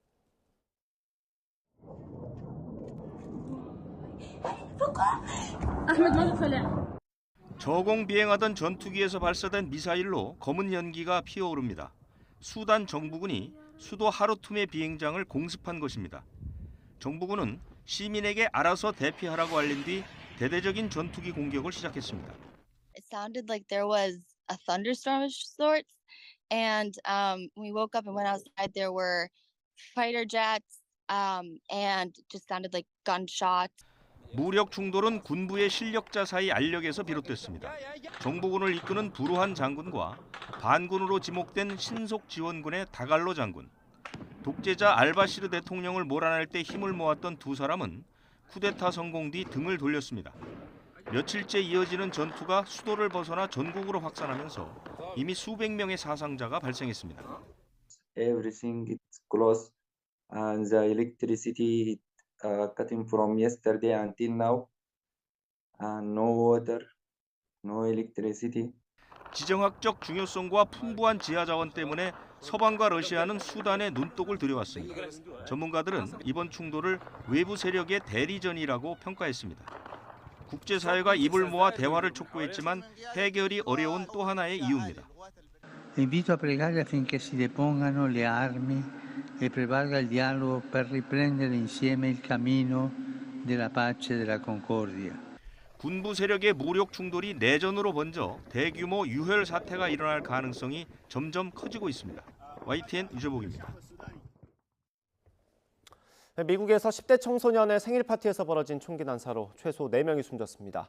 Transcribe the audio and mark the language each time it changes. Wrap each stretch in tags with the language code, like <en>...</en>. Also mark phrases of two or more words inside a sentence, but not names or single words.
<ko>저공 비행하던 전투기에서 발사된 미사일로 검은 연기가 피어오릅니다. 수단 정부군이 수도 하르툼의 비행장을 공습한 것입니다. 정부군은 시민에게 알아서 대피하라고 알린 뒤 대대적인 전투기 공격을 시작했습니다.</ko> <en>It sounded like there was a thunderstorm of sorts, and when we woke up and went outside, there were fighter jets, and just sounded like gunshots.</en> <ko>무력 충돌은 군부의 실력자 사이 알력에서 비롯됐습니다. 정부군을 이끄는 부르한 장군과 반군으로 지목된 신속 지원군의 다갈로 장군, 독재자 알바시르 대통령을 몰아낼 때 힘을 모았던 두 사람은 쿠데타 성공 뒤 등을 돌렸습니다. 며칠째 이어지는 전투가 수도를 벗어나 전국으로 확산하면서 이미 수백 명의 사상자가 발생했습니다.</ko> <en>Everything is closed, and the electricity cutting from yesterday until now, no water, no electricity.</en> <ko>지정학적 중요성과 풍부한 지하 자원 때문에 서방과 러시아는 수단의 눈독을 들여왔습니다. 전문가들은 이번 충돌을 외부 세력의 대리전이라고 평가했습니다. 국제사회가 입을 모아 대화를 촉구했지만 해결이 어려운 또 하나의 이유입니다.</ko> <it>Invito a pregare affinché si depongano le armi e prevalga il dialogo per riprendere insieme il cammino della pace e della concordia.</it> <ko>군부 세력의 무력 충돌이 내전으로 번져 대규모 유혈 사태가 일어날 가능성이 점점 커지고 있습니다. YTN 유재복입니다. 미국에서 10대 청소년의 생일 파티에서 벌어진 총기 난사로 최소 4명이 숨졌습니다.</ko>